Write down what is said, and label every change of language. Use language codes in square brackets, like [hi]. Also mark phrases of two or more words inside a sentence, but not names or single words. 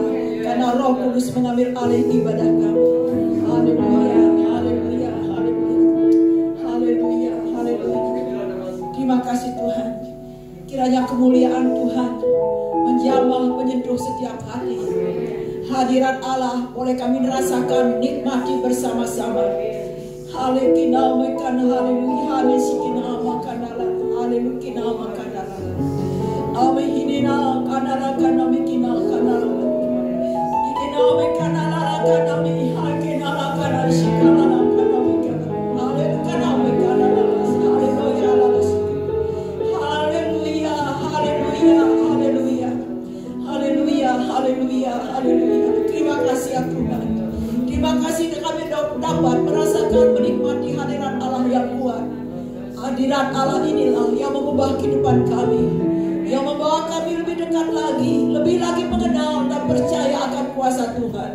[id] Karena Roh Kudus mengambil alih ibadah kami. Haleluya, haleluya, haleluya, haleluya, haleluya. Terima kasih Tuhan. Kiranya kemuliaan Tuhan menjamah menyentuh setiap hati. Hadirat Allah boleh kami rasakan, nikmati bersama-sama. Haleluya, haleluya, haleluya, Aminina kanara kanami kinal kanara ikinawe kanara kanami hakinala kanara shikanala kanami kanara kanami kanara haleluya haleluya haleluya haleluya haleluya haleluya. Terima kasih ya Tuhan. Terima kasih kami dapat merasakan menikmati hadirat Allah yang kuat. Hadirat Allah inilah yang mengubah kehidupan kami, yang membawa kami lebih dekat lagi, lebih lagi mengenal dan percaya akan kuasa Tuhan.